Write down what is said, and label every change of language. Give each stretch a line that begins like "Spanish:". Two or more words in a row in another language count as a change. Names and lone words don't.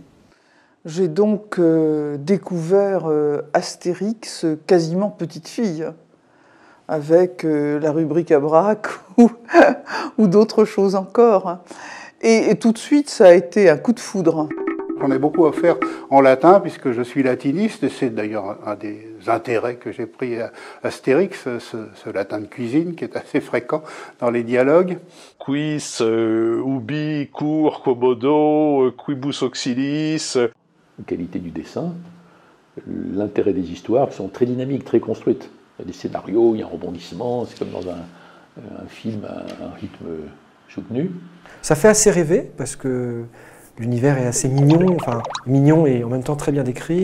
French: J'ai donc découvert Astérix quasiment petite fille, avec la rubrique à braque ou d'autres choses encore. Et tout de suite, ça a été un coup de foudre. J'en ai beaucoup à faire en latin, puisque je suis latiniste, et c'est d'ailleurs un des intérêts que j'ai pris à Astérix, ce latin de cuisine qui est assez fréquent dans les dialogues.
Latin: Quis, ubi, cur, quomodo, quibus auxiliis.
French: La qualité du dessin, l'intérêt des histoires qui sont très dynamiques, très construites. Il y a des scénarios, il y a un rebondissement, c'est comme dans un film à un rythme soutenu. Ça fait assez rêver parce que l'univers est assez mignon, enfin mignon et en même temps très bien décrit.